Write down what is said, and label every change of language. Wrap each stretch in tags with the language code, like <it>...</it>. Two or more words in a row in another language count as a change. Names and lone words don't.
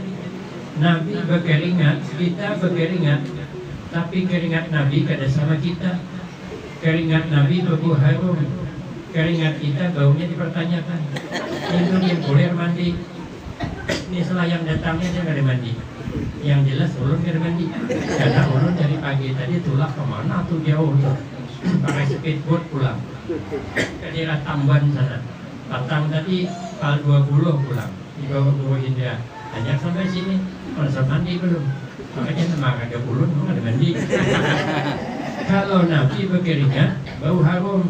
<id>Nabi berkeringat, kita berkeringat, tapi keringat Nabi tidak sama kita. Keringat Nabi berbau harum. Keringat kita baunya dipertanyakan. Itu dia boleh mandi. Ini selayang datangnya dia nggak ada mandi.</id> <bjn>Yang jelas ulun nggak ada mandi. Karena ulun dari pagi tadi tulak kemana tuh jauh tuh. Pakai speedboat pulang ke daerah Tamban sana. Patang tadi Pal 20 pulang. Di bawah Indra. Hanya sampai sini. Masa mandi belum. Makanya nama ada ulun nggak ada mandi. Kalau Nabi berkeringat, bau harum.</bjn>